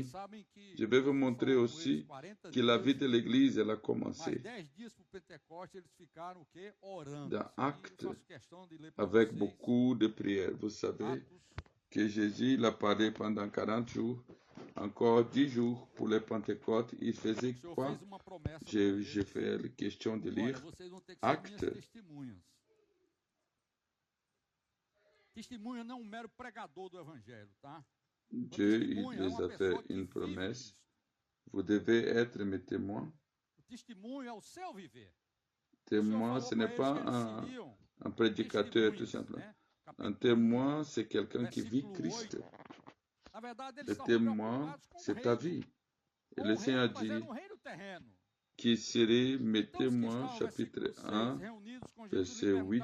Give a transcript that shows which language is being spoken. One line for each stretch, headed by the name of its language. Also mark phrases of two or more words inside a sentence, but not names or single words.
French: Je vais vous montrer aussi que la vie de l'Église, elle a commencé dans Actes avec beaucoup de prières. Vous savez que Jésus l'a parlé pendant 40 jours, encore 10 jours pour les Pentecôtes. Il faisait quoi? J'ai fait la question de lire Actes.
Portuguese: Testemunha não é mero pregador do evangelho, tá?
French: Dieu il les a fait une promesse. Vous devez être mes témoins.
Portuguese: O testemunho é o seu viver.
French: Témoin, ce n'est pas un prédicateur tout simplement. Un témoin, c'est quelqu'un qui vit Christ. Le témoin, c'est ta vie. Et le Seigneur dit qui serait mes témoins, chapitre 1, verset 8.